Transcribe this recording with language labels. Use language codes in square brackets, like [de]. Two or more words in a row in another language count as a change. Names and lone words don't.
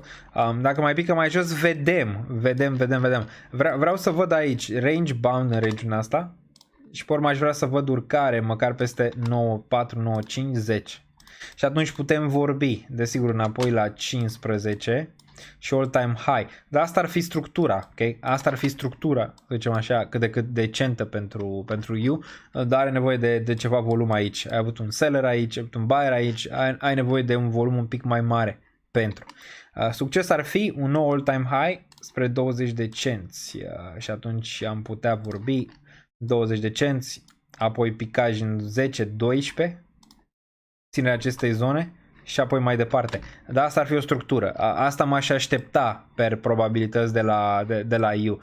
[ro] Dacă mai pică mai jos, vedem. Vreau să văd aici [en] range bound [ro] în regiunea asta și pe urmă aș vrea să văd urcare măcar peste 9.4, 9.5, 10. Și atunci putem vorbi, desigur, înapoi la 15. și [en] all-time high. [ro] Dar asta ar fi structura, ok? Asta ar fi structura, să zicem așa, cât de cât decentă pentru you, dar are nevoie de ceva volum aici. Ai avut un seller aici, ai avut un buyer aici, ai nevoie de un volum un pic mai mare pentru. Succes ar fi un nou all-time high spre 20 de cenți și atunci am putea vorbi 20 de cenți, apoi picaj în 10-12, ținerea acestei zone și apoi mai departe. Dar asta ar fi o structură. Asta m-aș aștepta per probabilități de la U.